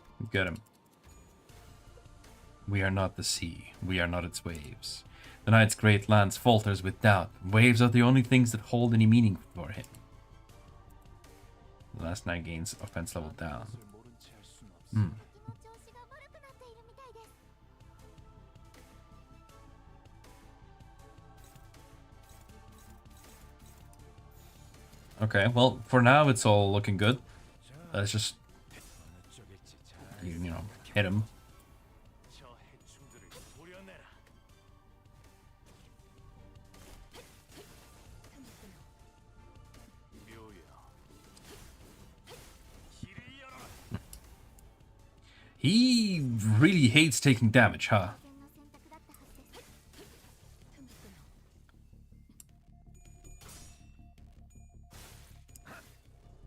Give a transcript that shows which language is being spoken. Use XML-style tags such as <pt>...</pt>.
<en>Get him. We are not the sea. We are not its waves. The knight's great lance falters with doubt. Waves are the only things that hold any meaning for him. The last knight gains offense level down. Hmm.</en> <ja>気持ちが悪くなっているみたいです。</ja> <en>Okay, well, for now it's all looking good. Let's just, you know, hit him.</en> <ko>저 해충들을 도려내라. 묘야. 길을 열어라.</ko> <en>He really hates taking damage, huh?</en> <ja>危険な選択だったはずです。</ja>